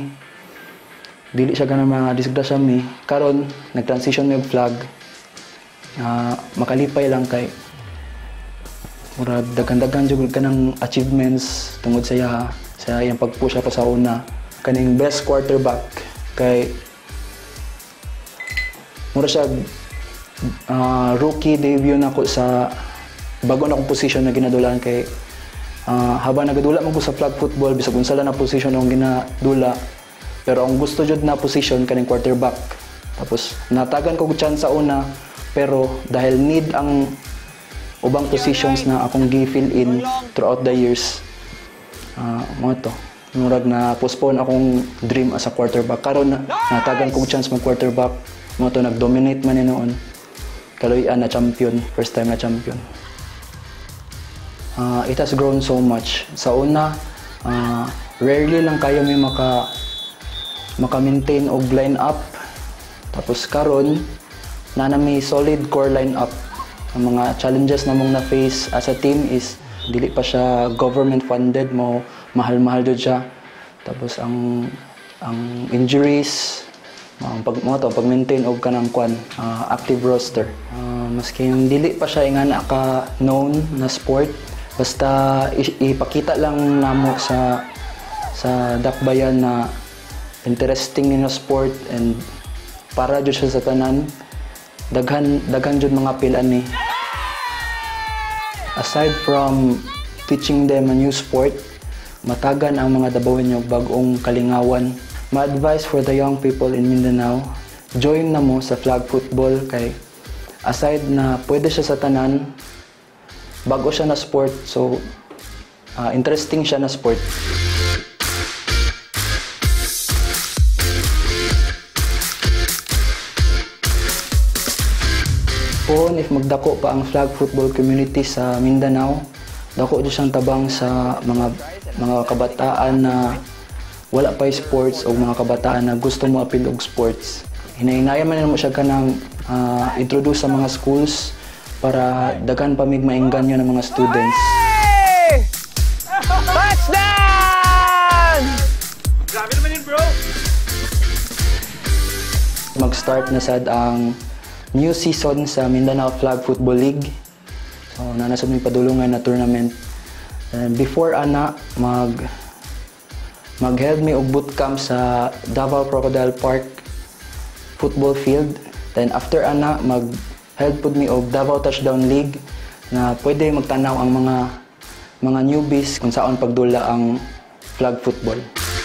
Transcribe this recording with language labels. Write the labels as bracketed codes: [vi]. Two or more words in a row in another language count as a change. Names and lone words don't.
[ceb] Dili siya ganang mga disgrasya mi. Karon nag-transition mi og flag. Makalipay lang kay murag daghan-daghan jud kanang achievements tungod sa iyang pag-push pa sa una. Kaning [en] best quarterback [ceb] kay mura siya [en] rookie debut [ceb] na ko sa bago na akong position na ginadulaan kay habang nagadula man ko sa [en] flag football [ceb] bisag unsa lang na position akong ginadula, pero ang gusto jud na position kaning quarterback. Tapos natagan ko chance sa una, pero dahil need ang ubang positions na akong gi- [en] fill in throughout the years, [ceb] mo to murag na postpone akong dream [en] as a quarterback. [ceb] Karon natagan kong chance mag quarterback, mo to nag-dominate man ni noon. Kaloy-an na champion, [en] first time [ceb] na champion. [en] It has grown so much. [ceb] Sa una, rarely lang kayo may maka-maintain og line up. Tapos karon na may [en] solid core line up. [ceb] Ang mga challenges na mong na-face [en] as a team [ceb] is dili pa siya [en] government funded, [ceb] mo mahal-mahal jud siya. Tapos ang injuries, pag-maintain og kanang [en] active roster. [ceb] Maski yung dili pa siya ingana ka known na sport, basta ipakita lang namo sa dakbayan na interesting na sport and para jud siya sa tanan, daghan jud mga apil ani. [en] Aside from teaching them a new sport, [ceb] matagan ang mga Dabawenyo bag-ong kalingawan. [en] My advice for the young people in Mindanao, [ceb] join na mo sa [en] flag football [ceb] kay aside na pwede siya sa tanan, bago siya na sport, so interesting siya na sport. Kung if magdako pa ang [en] flag football community [ceb] sa Mindanao, dako di siyang tabang sa mga kabataan na wala pa sports o mga kabataan na gusto mo apil og sports. Hinahinaya man mo siya kanang introduce sa mga schools para daghan pa mig maengganyo ng mga students. Touchdown! Grabe [tl] naman yun, [ceb] bro! Mag-start na sad ang [en] new season [ceb] sa Mindanao Flag Football League. So, nanasab may padulungan na tournament. And before ana, mag-held me og bootcamp sa Davao Crocodile Park [en] football field. [ceb] Then after ana, mag-held pud me og Davao Touchdown League na pwede magtanaw ang mga newbies [tl] kung saan [ceb] pagdula ang [en] flag football.